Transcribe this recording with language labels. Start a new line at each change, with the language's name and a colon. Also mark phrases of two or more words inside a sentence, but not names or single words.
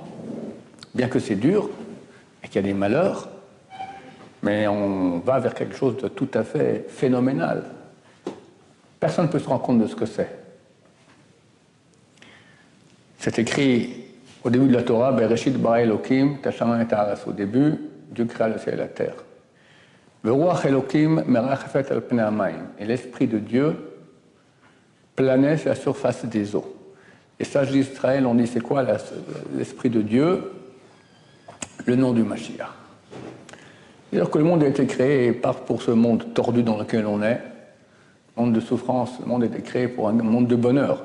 French: Bien que c'est dur et qu'il y a des malheurs, mais on va vers quelque chose de tout à fait phénoménal. Personne ne peut se rendre compte de ce que c'est. C'est écrit au début de la Torah,
Hebrew: בראשית ברא אלוקים, את השמים את הארץ.
French: Au début, Dieu créa le ciel et la terre.
Hebrew: ורוח אלוקים מרחפת על פני המים.
French: Et l'esprit de Dieu planait sur la surface des eaux. Les sages d'Israël ont dit, c'est quoi l'esprit de Dieu? Le nom du Mashiach. C'est-à-dire que le monde a été créé pas pour ce monde tordu dans lequel on est, monde de souffrance, le monde a été créé pour un monde de bonheur.